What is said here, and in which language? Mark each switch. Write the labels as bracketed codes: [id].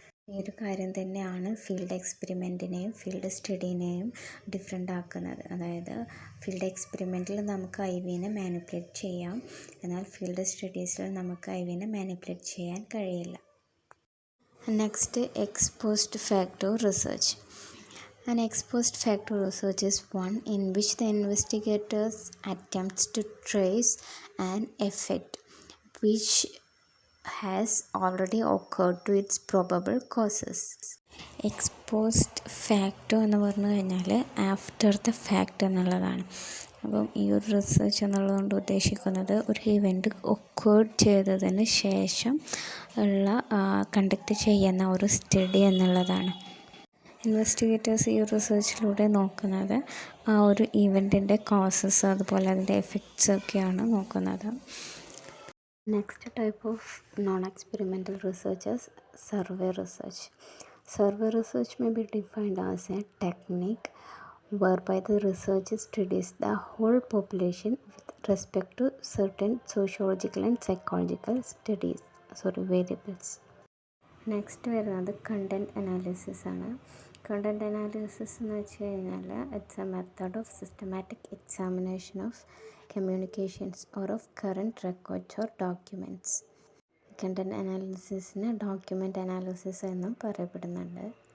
[ml] ഈ ഒരു കാര്യം തന്നെയാണ് ഫീൽഡ് എക്സ്പെരിമെൻറ്റിനെയും ഫീൽഡ് സ്റ്റഡീനെയും ഡിഫറെൻ്റ് ആക്കുന്നത്. അതായത് ഫീൽഡ് എക്സ്പെരിമെൻറ്റിൽ നമുക്ക് ഐവിനെ മാനിപ്പുലേറ്റ് ചെയ്യാം, എന്നാൽ ഫീൽഡ് സ്റ്റഡീസിൽ നമുക്ക് ഐവിനെ മാനിപ്പുലേറ്റ് ചെയ്യാൻ കഴിയില്ല. [en] Next, ex post facto research. An ex post facto research is one in which the investigators attempts to trace an effect which has already occurred to its probable causes. [ml] Ex post facto എന്ന് പറഞ്ഞു കഴിഞ്ഞാൽ [en] after the fact [ml] എന്നുള്ളതാണ്. അപ്പം ഈ ഒരു research എന്നുള്ളതുകൊണ്ട് ഉദ്ദേശിക്കുന്നത് ഒരു ഇവൻ്റ് ഒക്കേർഡ് ചെയ്തതിന് ശേഷം ഉള്ള കണ്ടക്ട് ചെയ്യുന്ന ഒരു സ്റ്റഡി എന്നുള്ളതാണ്. ഇൻവെസ്റ്റിഗേറ്റേഴ്സ് ഈ റിസർച്ചിലൂടെ നോക്കുന്നത് ആ ഒരു ഇവൻറ്റിൻ്റെ കോസസ് അതുപോലെ അതിൻ്റെ എഫക്ട്സ് ഒക്കെയാണ് നോക്കുന്നത്. [en] Next type of non experimental research is survey research. Survey research may be defined as a technique whereby the researcher studies the whole population with respect to certain sociological and psychological variables. Next വരുന്നത് content analysis ആണ്. Content analysis [ml] എന്ന് വെച്ച് കഴിഞ്ഞാൽ [en] It's a method of systematic examination of communications or of current records or documents. [ml] Content അനാലിസിസിന് document analysis എന്നും പറയപ്പെടുന്നുണ്ട്.